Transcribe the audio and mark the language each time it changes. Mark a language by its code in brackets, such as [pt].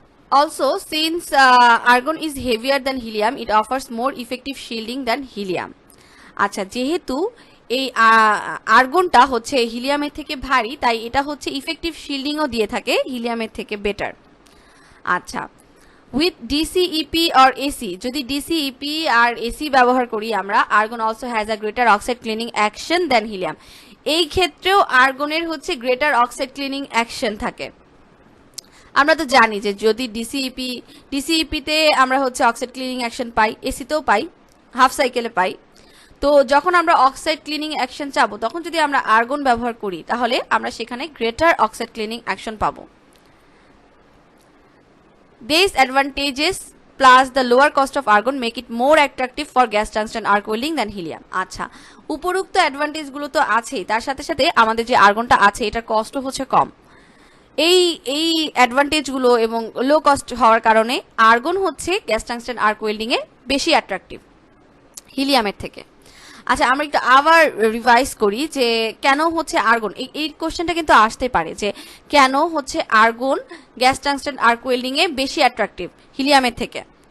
[en] Also, since argon is heavier than helium, it offers more effective shielding than helium. [bn] আচ্ছা, যেহেতু এই আর্গনটা হচ্ছে হিলিয়ামের থেকে ভারী, তাই এটা হচ্ছে ইফেক্টিভ শিল্ডিংও দিয়ে থাকে হিলিয়ামের থেকে বেটার। আচ্ছা, [en] with DCEP or AC, [bn] যদি ডিসিইপি আর এসি ব্যবহার করি আমরা, [en] argon also has a greater oxide cleaning action than helium, [bn] এই ক্ষেত্রেও আর্গনের হচ্ছে গ্রেটার অক্সাইড ক্লিনিং অ্যাকশন থাকে। আমরা তো জানি যে যদি ডিসিইপিতে আমরা হচ্ছে অক্সাইড ক্লিনিং অ্যাকশন পাই, এসিতেও পাই, হাফ সাইকেলে পাই। তো যখন আমরা অক্সাইড ক্লিনিং অ্যাকশন চাবো, তখন যদি আমরা আর্গন ব্যবহার করি, তাহলে আমরা সেখানে গ্রেটার অক্সাইড ক্লিনিং অ্যাকশন পাবো। [en] These advantages plus the lower cost of argon make it more attractive for gas tungsten arc welding than helium. [bn] আচ্ছা, উপরোক্ত অ্যাডভান্টেজ গুলো তো আছেই, তার সাথে সাথে আমাদের যে আর্গনটা আছে এটার কস্টও হচ্ছে কম। এই অ্যাডভান্টেজ গুলো এবং লো কস্ট হওয়ার কারণে আর্গন হচ্ছে গ্যাস টাংস্টেন আর্ক ওয়েল্ডিং এ বেশি অ্যাট্রাকটিভ হিলিয়ামের থেকে। আচ্ছা, আমরা একটু আবার রিভাইজ করি যে কেন হচ্ছে আর্গন, এই কোশ্চেনটা কিন্তু আসতে পারে যে কেন হচ্ছে argon gas tungsten arc welding এ বেশি অ্যাট্রাকটিভ হিলিয়ামের থেকে।